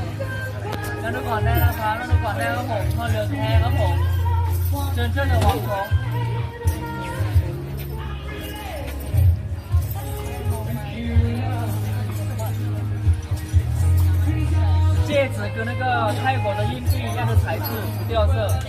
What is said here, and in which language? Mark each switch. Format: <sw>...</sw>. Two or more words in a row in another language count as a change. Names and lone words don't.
<th>แล้วดูก่อนได้นะครับแล้วดูก่อนได้ครับผมข้าวเรือแท้ครับผมเชิญเชิญระวังของ</th> <zh>戒指跟那个泰国的硬币一样的材质，不掉色。</zh>